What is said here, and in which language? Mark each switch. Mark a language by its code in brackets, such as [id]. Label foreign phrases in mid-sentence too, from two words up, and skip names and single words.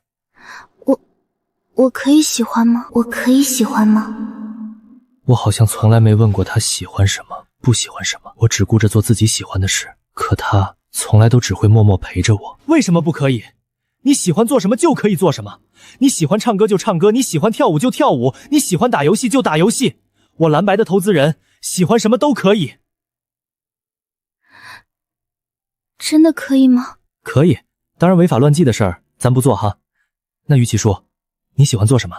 [zh] 我可以喜歡嗎？我可以喜歡嗎？我好像從來沒問過他喜歡什麼，不喜歡什麼，我只顧着做自己喜歡的事，可他從來都只會默默陪着我。為什麼不可以？你喜歡做什麼就可以做什麼，你喜歡唱歌就唱歌，你喜歡跳舞就跳舞，你喜歡打遊戲就打遊戲。我藍白的投資人喜歡什麼都可以。真的可以嗎？可以，當然違法亂紀的事兒咱不做哈。那於其叔，你喜歡做什麼？